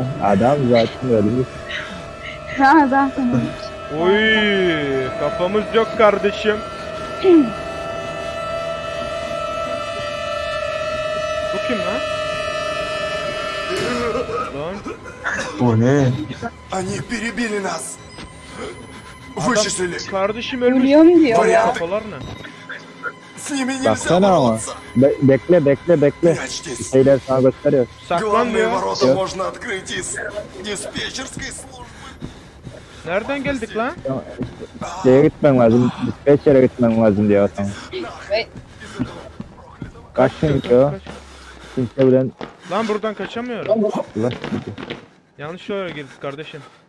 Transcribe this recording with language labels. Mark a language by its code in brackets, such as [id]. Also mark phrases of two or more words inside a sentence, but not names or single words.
[tr] Adam zaten öyle. Ha zaten. Oy! Kafamız yok kardeşim. Bu kim lan? Lan O ne? [ru] Они перебили нас. [tr] adam, kardeşim ölmüş. Ölüyorum diyor Var ya ya. kafalar ne? [ru] С ними нельзя [tr] Baksana ama. [ru] бороться. [tr] Bekle. [ru] Прячьтесь. [tr] Şeyler sana gösteriyor. Saklan [ru] Главные [tr] diyor. [ru] ворота [tr] Yok. [ru] можно открыть из диспетчерской службы. [tr] Nereden geldik lan? Şeye gitmen lazım. Dispatcher'e gitmen lazım diyor sana. Kaçın diyor. Kaç. Kimse bilen Lan buradan kaçamıyorum. ulan. Yanlış yere girdik kardeşim.